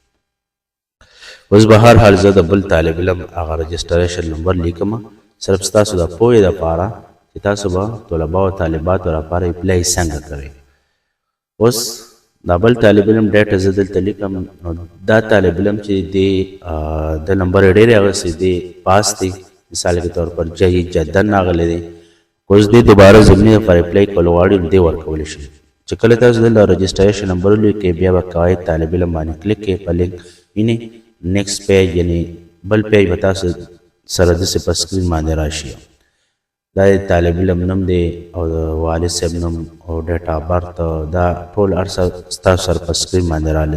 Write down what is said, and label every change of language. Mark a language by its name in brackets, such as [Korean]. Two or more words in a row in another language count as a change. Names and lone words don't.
[Pashto] اوس به هر حال زه د بل طالب علم هغه [English] registration number [Pashto] لیکم صرف ستاسو د پوهې لپاره چې تاسو به طلبا او طالباتو لپاره اپلای څنګه کوئ. اوس دا بل طالب علم ډیټا زه دلته لیکم نو دا طالب علم چې د نمبر ډېرې اغستی دی پاس دی، [Urdu] مثال کے طور پر [Pashto] جهید جدن راغلی دی، اوس دې دوباره ضمني لپاره اپلای کول غواړي نو دې ورکولی شي. چې کله تاسو دلته [English] registration number [Pashto] ولیکئ بیا به کوئ طالب علم باندې کلیک کړئ په لینک یعنی [English] next page [Pashto] یعنی بل پیج به تاسو سره داسې په سکرین باندې راشي. دا طالب علم نوم دی او والد صاحب نوم او [English] date of birth [Pashto] دا ټول هر څه ستاسو سره په سکرین باندې راغلی.